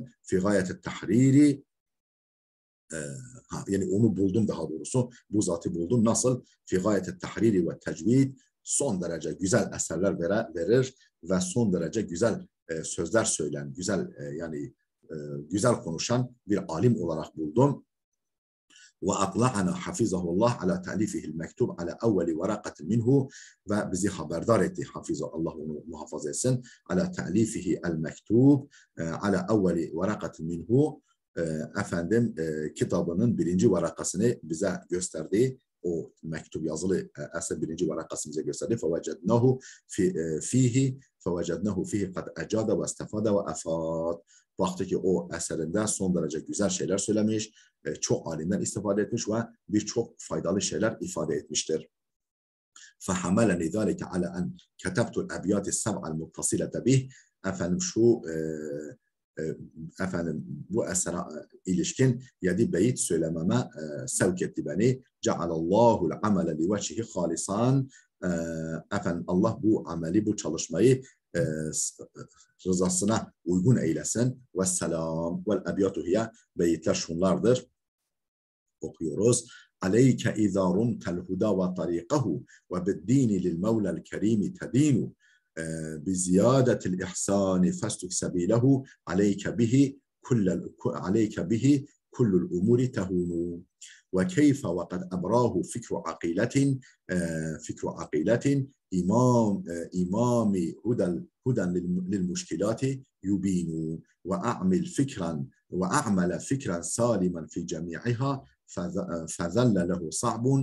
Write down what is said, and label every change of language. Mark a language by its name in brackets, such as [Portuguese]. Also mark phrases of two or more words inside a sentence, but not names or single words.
[Arabic] في غاية التحرير [Turkish] yani onu buldum daha doğrusu. Bu zatı buldum. Nasıl? [Arabic] في غاية التحرير والتجويد [Turkish] son derece güzel eserler verir ve son derece güzel sözler söyleyen, güzel yani güzel konuşan bir alim olarak buldum. [Arabic] وأطلعنا حفظه الله على تأليفه المكتوب على أول ورقة منه [Turkish] ve bizi haberdar etti. Allah onu muhafaza etsin. [Arabic] على تأليفه المكتوب على أول ورقة منه [Turkish] efendim kitabının birinci varakasını bize gösterdi. O mektup yazılı eser birinci varakasını bize gösterdi. [Arabic] فَوَجَدْنَهُ فِيهِ قَدْ اَجَادَ وَاسْتَفَادَ وَاَفَادَ [Turkish] baktı ki o eserinde son derece güzel şeyler söylemiş, çok alimden istifade etmiş ve birçok faydalı şeyler ifade etmiştir. [Arabic] فَحَمَلَنِي ذَٰلِكَ عَلَى أَنْ كَتَبْتُ الْأَبْيَاتِ السَّبْعَ الْمُتَّصِلَةَ بِهِ [Turkish] efendim efendim bu esere ilişkin 7 beyit söylememe sevk etti beni. [Arabic] جعل الله العمل لوجهه خالصا [Turkish] efendim Allah bu ameli, bu çalışmayı rızasına uygun eylesin. [Arabic] والسلام والأبيات هي [Turkish] beyitler şunlardır. [Arabic] Okuyoruz. عليك إذا رمت الهدى وطريقه وبالدين للمولى الكريم تدين بزيادة الإحسان فاسلك سبيله عليك به كل الأمور تهون وكيف وقد أبراه فكر عقيلة إمام هدى للمشكلات يبين وأعمل فكرا سالما في جميعها فذل له صعب